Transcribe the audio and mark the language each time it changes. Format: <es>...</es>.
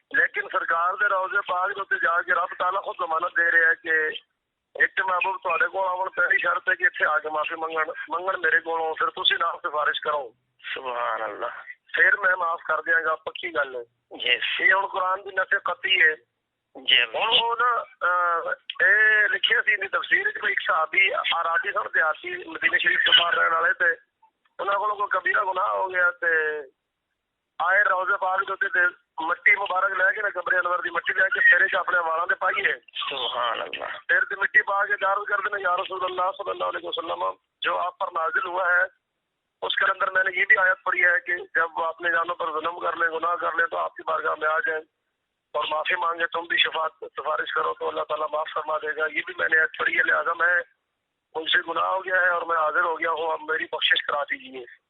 <pa>لیکن سرکار دے روضے پاک دے جا کے رب تعالیٰ خود ضمانت دے رہے ہیں کہ ایک محبوب تہاڈے کول آون پہلی شرط ہے کہ اتنے آ کے معافی منگن میرے کولوں، پھر تسی نام سفارش کرو،</pa> <ar>سبحان اللہ،</ar> <pa>پھر میں معاف کر دیاں گا، پکی گل ہے۔ یہ ہن قرآن کی نفی قطعی ہے۔ جی ہن وہ نا اے لکھیا سی دی تفسیر وچ ایک صحابی آراتی سن دیہاتی مدینے شریف تو باہر رہن والے تے انہاں کولوں کوئی کبیرہ گناہ ہو گیا تے آئے روضے پاک دے تے مٹی مبارک لے کے نا قبر انور دی مٹی لے کے سرے چ اپنے والاں تے پائیے،</pa> <ar>سبحان اللہ،</ar> <ur>پھر تے مٹی پا کے عرض کر دینا یا رسول اللہ صلی اللہ علیہ وسلم جو آپ پر نازل ہوا ہے اس کے اندر میں نے یہ بھی آیت پڑھی ہے کہ جب وہ اپنے جانوں پر ظلم کر لیں، گناہ کر لیں تو آپ کی بارگاہ میں آ جائیں اور معافی مانگے، تم بھی سفارش کرو تو اللہ تعالیٰ معاف فرما دے گا۔ یہ بھی میں نے آیت پڑھی ہے، لہٰذا میں مجھ سے گناہ ہو گیا ہے اور میں حاضر ہو گیا ہوں، اب میری بخشش کرا دیجیے۔</ur>